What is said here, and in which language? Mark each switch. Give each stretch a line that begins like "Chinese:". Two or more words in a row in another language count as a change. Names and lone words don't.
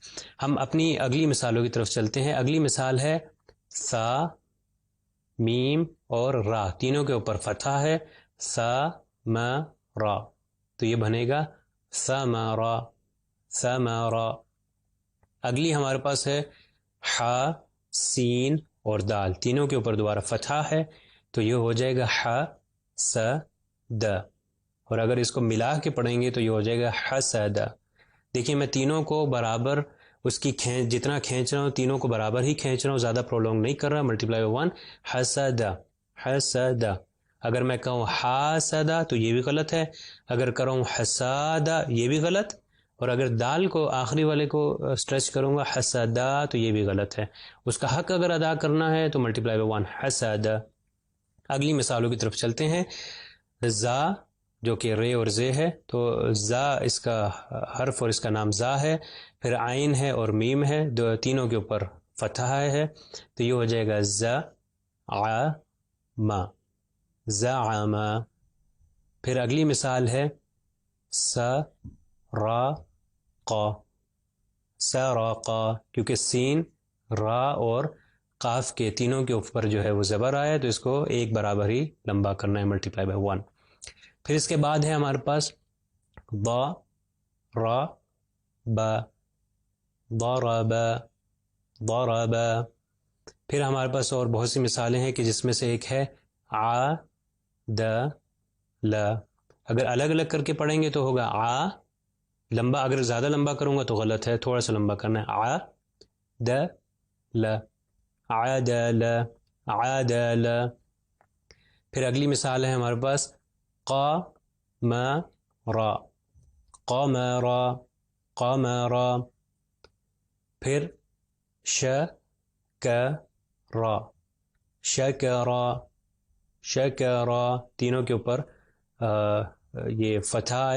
Urdu: ہم اپنی اگلی مثالوں کی طرف چلتے ہیں. اگلی مثال ہے سا، میم اور را، تینوں کے اوپر فتحہ ہے. سا م را، تو یہ بنے گا سمارا سمارا. اگلی ہمارے پاس ہے ہا، سین اور دال، تینوں کے اوپر دوبارہ فتحہ ہے تو یہ ہو جائے گا ح س د. اور اگر اس کو ملا کے پڑھیں گے تو یہ ہو جائے گا حسد. دیکھیے میں تینوں کو برابر اس کی جتنا کھینچ رہا ہوں تینوں کو برابر ہی کھینچ رہا ہوں، زیادہ پرولونگ نہیں کر رہا.
English: multiply by
Urdu: 1 حسد حسد. اگر میں کہوں حاسدہ تو یہ بھی غلط ہے. اگر کروں حسادہ یہ بھی غلط. اور اگر دال کو آخری والے کو سٹریچ کروں گا حسدہ تو یہ بھی غلط ہے. اس کا حق اگر ادا کرنا ہے تو
English: multiply by
Urdu: 1 حسد. اگلی مثالوں کی طرف چلتے ہیں. زا جو کہ رے اور زے ہے، تو زا اس کا حرف اور اس کا نام زا ہے. پھر عین ہے اور میم ہے، تینوں کے اوپر فتحہ ہے تو یہ ہو جائے گا ز ع ما زعم. پھر اگلی مثال ہے س را قا سرقا، کیونکہ سین، را اور قاف کے تینوں کے اوپر جو ہے وہ زبر آیا تو اس کو ایک برابر ہی لمبا کرنا ہے
English: multiply by
Urdu: 1. پھر اس کے بعد ہے ہمارے پاس ضا را با ضرب ضرب. پھر ہمارے پاس اور بہت سی مثالیں ہیں کہ جس میں سے ایک ہے ع د ل. اگر الگ الگ کر کے پڑھیں گے تو ہوگا ع لمبا، اگر زیادہ لمبا کروں گا تو غلط ہے، تھوڑا سا لمبا کرنا ہے. ع د ل عدل عدل. پھر اگلی مثال ہے ہمارے پاس قمر قمر قمر. پھر شکر شکر شکر، تینوں کے اوپر یہ فتح ہے.